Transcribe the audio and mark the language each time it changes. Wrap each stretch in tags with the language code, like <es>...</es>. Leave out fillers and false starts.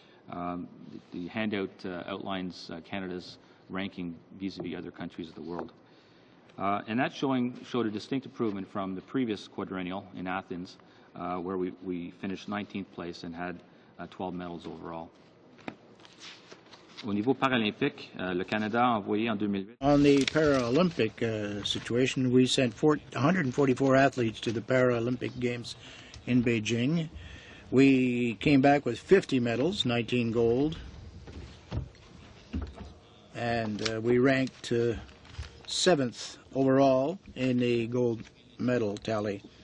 <en>The handout outlines Canada's ranking vis-a-vis other countries of the world. And that showed a distinct improvement from the previous quadrennial in Athens, where we finished 19th place and had 12 medals overall.</en> <fr>Au niveau paralympique, le Canada a envoyé en 2008.</fr> <en>On the Paralympic situation, we sent 144 athletes to the Paralympic Games in Beijing. We came back with 50 medals, 19 gold, and we ranked 7th overall in the gold medal tally.</en>